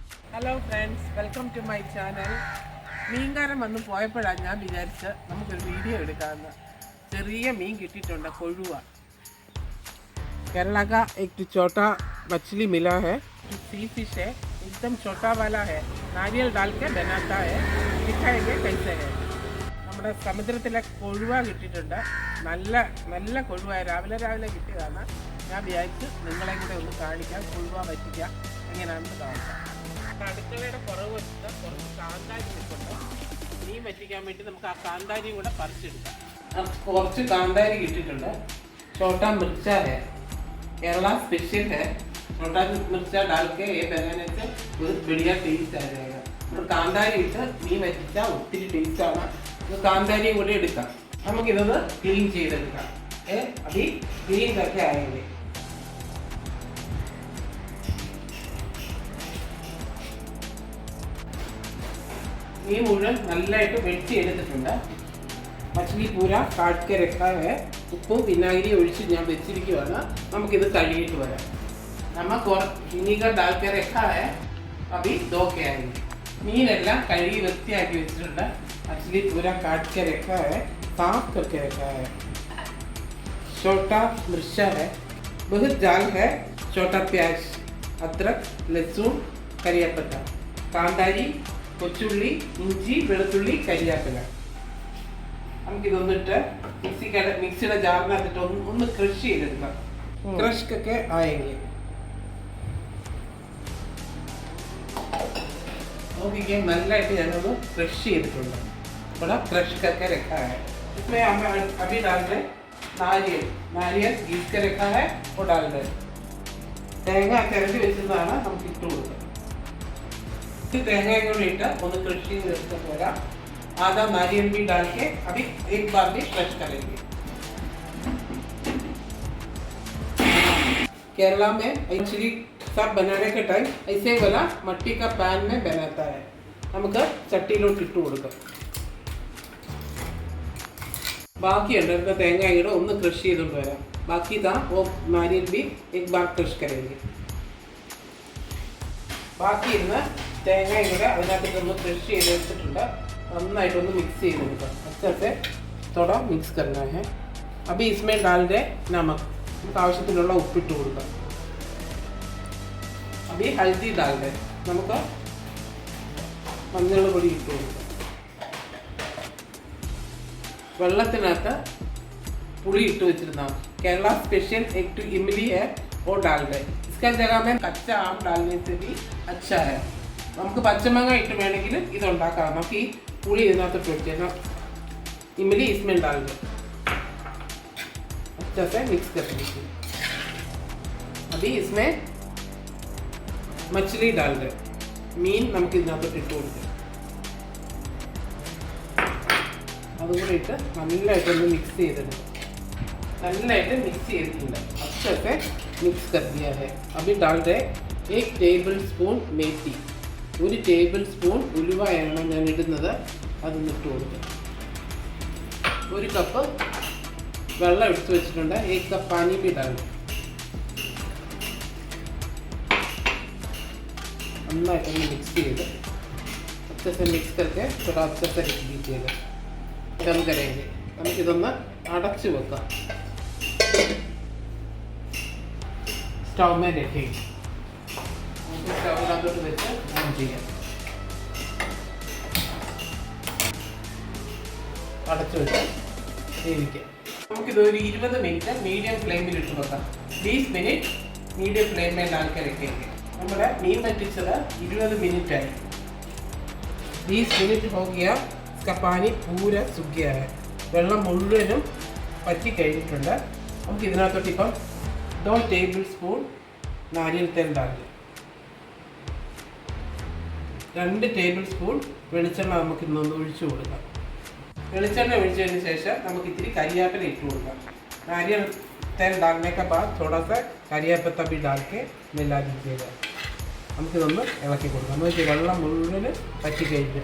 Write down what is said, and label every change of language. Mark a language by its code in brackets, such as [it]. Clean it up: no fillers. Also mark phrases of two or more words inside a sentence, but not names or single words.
[en] Hello friends, welcome to my channel. [ml] മീൻകാരൻ വന്ന് പോയപ്പോഴാണ് ഞാൻ വിചാരിച്ച് നമുക്കൊരു വീഡിയോ എടുക്കാമെന്ന്. ചെറിയ മീൻ കിട്ടിയിട്ടുണ്ട്, കൊഴുവ. [hi] केरला का एक छोटा मछली मिला है, [en] sea fish [hi] है, एकदम छोटा वाला है. नारियल डाल के बनाता है. दिखाएंगे कैसे है. [ml] നമ്മുടെ സമുദ്രത്തിലെ കൊഴുവ കിട്ടിയിട്ടുണ്ട്. നല്ല നല്ല കൊഴുവ രാവിലെ കിട്ടിയതാണ്. ഞാൻ വിചാരിച്ച് നിങ്ങളെ കൂടെ ഒന്ന് കാണിക്കാം, കൊഴുവ പറ്റിക്കാം എങ്ങനെയാണെന്ന് കാണിക്കാം. അടുക്കളയുടെ പുറകു വശത്ത് കുറച്ച് കാന്താരി നിൽക്കുന്നുണ്ട്. മീൻ വറ്റിക്കാൻ വേണ്ടി നമുക്ക് ആ കാന്താരിയും കൂടെ പറിച്ചെടുക്കാം. കുറച്ച് കാന്താരി കിട്ടിയിട്ടുണ്ട്. [hi] छोटा मिर्चा है, केरला स्पेशल है. छोटा मिर्चा डाल के ये बनाने से बहुत बढ़िया टेस्ट आ जाएगा. [ml] और കാന്താരി ഇട്ട് മീൻ വറ്റിച്ചാൽ ഒത്തിരി ടേസ്റ്റാണ്. കാന്താരിയും കൂടെ എടുക്കാം. നമുക്കിതൊന്ന് ക്ലീൻ ചെയ്തെടുക്കാം. അതി ക്ലീൻ [hi] करके आएंगे. [ml] മീൻ മുഴുവൻ നല്ലതായിട്ട് വെട്ടി എടുത്തിട്ടുണ്ട്. [hi] മछली पूरा काट के रखा है. [ml] ഉപ്പും വിനാഗിരി ഒഴിച്ച് ഞാൻ വെച്ചിരിക്കുവാണ്. നമുക്കിത് കഴുകിയിട്ട് വരാം. നമ്മൾ വിനീഗർ [hi] डाल के रखा है, अभी धो के आएंगे. [ml] മീനെല്ലാം കഴുകി വൃത്തിയാക്കി വെച്ചിട്ടുണ്ട്. [hi] मछली पूरा काट के रखा है, साफ करके रखा है. छोटा मिर्चा है, बहुत जाल है. छोटा प्याज, अदरक, लहसुन, करियापत्ता, [ml] കാന്താരി, കൊച്ചുള്ളി, ഇഞ്ചി, വെളുത്തുള്ളി, കരിയാപ്പില. നമുക്കിതൊന്നിട്ട് മിക്സിയുടെ ജാറിനകത്തിട്ട് ഒന്ന് ക്രഷ് ചെയ്തെടുക്കാം. ക്രഷ്കൊക്കെ ആയെങ്കിൽ നോക്കിക്കേ, നല്ലതായിട്ട് ഞാനൊന്ന് ക്രഷ് ചെയ്തിട്ടുണ്ട്. ഇവിടെ ക്രഷ്കൊക്കെ [hi] रखा है. इसमें हम अभी डाल रहे नारियल घीस के रखा है वो डाल रहे. [ml] തേങ്ങ ചിരണ്ടി വെച്ചതാണ് നമുക്ക് ഇട്ട് കൊടുക്കുക. തേങ്ങയും കൂടി ഇട്ട് ഒന്ന് ക്രഷ് ചെയ്ത് എടുത്ത് പോരാ. [hi] आधा नारियल भी डाल के अभी एक बार भी क्रश करेंगे. केरला में एक्चुअली सब बनाने के टाइम ऐसे वाला मट्टी का पैन में बनाता है. [ml] നമുക്ക് ചട്ടിയിലോട്ട് ഇട്ട് കൊടുക്കാം. ബാക്കി ഉണ്ടായിരുന്ന തേങ്ങ കൂടെ ഒന്ന് ക്രഷ് ചെയ്തുകൊണ്ട് വരാം. ബാക്കി താ [hi] वो नारियल भी एक बार क्रश करेंगे. [ml] ബാക്കി ഇരുന്ന തേങ്ങയും കൂടെ അതിനകത്ത് ഒന്ന് ക്രഷ് ചെയ്ത് വെച്ചിട്ടുണ്ട്. നന്നായിട്ടൊന്ന് മിക്സ് ചെയ്ത് കൊടുക്കാം. [hi] अच्छे से थोड़ा मिक्स करना है. अभी इसमें डाल दे नमक. [ml] നമുക്ക് ആവശ്യത്തിനുള്ള ഉപ്പിട്ട് കൊടുക്കാം. [hi] अभी हल्दी डाल दे. [ml] നമുക്ക് മഞ്ഞൾ പൊടി ഇട്ട് കൊടുക്കാം. വെള്ളത്തിനകത്ത് പുളി ഇട്ട് വെച്ചിരുന്ന [hi] केरला स्पेशल एक तो इमली है वो डाल दे. इसका जगह में कच्चा आम डालने से भी अच्छा है. [ml] നമുക്ക് പച്ചമാങ്ങ ഇട്ട് വേണമെങ്കിൽ ഇതുണ്ടാക്കാം. നമുക്ക് ഈ പുളി ഇതിനകത്ത് വെച്ചാൽ [hi] इमली इसमें डाल दो. अच्छा से मिक्स कर दीजिए. अभी इसमें मछली डाल दे. [ml] മീൻ നമുക്ക് ഇതിനകത്ത് ഇട്ട് കൊടുക്കാം. അതുകൂടെ ഇട്ട് നല്ലതായിട്ടൊന്ന് മിക്സ് ചെയ്തെടുക്കാം. നല്ലതായിട്ട് മിക്സ് ചെയ്തിട്ടുണ്ട്. [hi] अच्छा से मिक्स कर दिया है. अभी डाल दे 1 [en] table spoon [hi] मेथी. [ml] 1 [en] table spoon [ml] ഉലുവയാണ് ഞാൻ ഇടുന്നത്. അതൊന്ന് ഇട്ട് കൊടുക്കാം. 1 കപ്പ് വെള്ളം എടുത്ത് വെച്ചിട്ടുണ്ട്. [hi] 1 कप पानी भी डाल. [ml] നന്നായിട്ടൊന്ന് മിക്സ് ചെയ്ത് [hi] अच्छे से मिक्स करके थोड़ा अच्छे से रख दीजिएगा. दम करेंगे. [ml] നമുക്കിതൊന്ന് അടച്ചു വെക്കാം. [hi] സ്റ്റൗ में रखेंगे. [ml] സ്റ്റൗവിനകത്തോട്ട് വെച്ച് ഓൺ ചെയ്യാം. അടച്ചു വെച്ച് വേവിക്കാം. നമുക്കിതൊരു 20 മിനിറ്റ് മീഡിയം ഫ്ലെയിമിൽ ഇട്ട് വെക്കാം. 20 മിനിറ്റ് മീഡിയം ഫ്ലെയിമിൽ ആൾക്കാർ रखेंगे. നമ്മുടെ മീൻ വറ്റിച്ചത് 20 മിനിറ്റ് ആയി. 20 മിനിറ്റ് [hi] हो गया. इसका पानी पूरा सूख गया है. [ml] വെള്ളം മുഴുവനും പറ്റി കഴിഞ്ഞിട്ടുണ്ട്. നമുക്ക് ഇതിനകത്തോട്ട് ഇപ്പം 2 [en] table spoon [hi] नारियल तेल डाल. [ml] 2 [en] table spoon [ml] വെളിച്ചെണ്ണ നമുക്ക് ഇന്നൊന്ന് ഒഴിച്ചു കൊടുക്കാം. വെളിച്ചെണ്ണ ഒഴിച്ചതിന് ശേഷം നമുക്ക് ഇത്തിരി കരിയാപ്പില ഇട്ട് കൊടുക്കാം. [hi] नारियल तेल डालने के बाद थोड़ा सा करियापत्ता भी डाल के मिला दीजिएगा. [ml] നമുക്കിതൊന്ന് ഇളക്കി കൊടുക്കാം. നമുക്ക് വെള്ളം മുഴുവൻ പറ്റി കഴിഞ്ഞു.